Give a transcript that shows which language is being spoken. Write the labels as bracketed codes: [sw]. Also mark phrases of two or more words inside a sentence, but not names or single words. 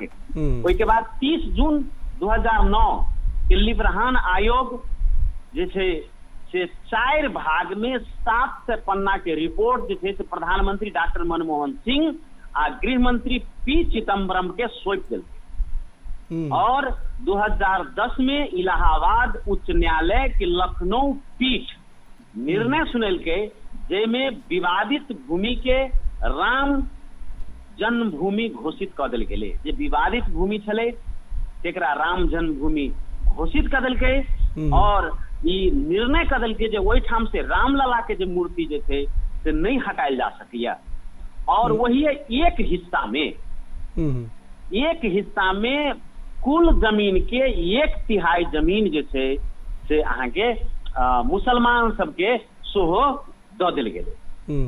[mai] ओहि के बाद 30 जून 2009 के लिब्रहान आयोग जे छै से 4 भाग में 7 पन्ना के रिपोर्ट जे छै से प्रधानमंत्री डॉक्टर मनमोहन सिंह आ गृह मंत्री पी चिदम्बरम के सौंप देलकै। और 2010 में इलाहाबाद उच्च न्यायालय के लखनऊ पीठ निर्णय सुनेलकै जेमे विवादित भूमि के राम जन्मभूमि घोषित कर देल गेलै। जे विवादित भूमि छलै तेकरा राम जन्मभूमि घोषित कर देलकै। और ई निर्णय कर देलकै जे ओहि ठाम से रामलला के जे मूर्ति जे छै से नहीं हटायल जा सकैया। और वही एक हिस्सा में कुल जमीन के 1/3 जमीन जे छै से अहाँ के मुसलमान सबके सेहो दऽ देल गेलै।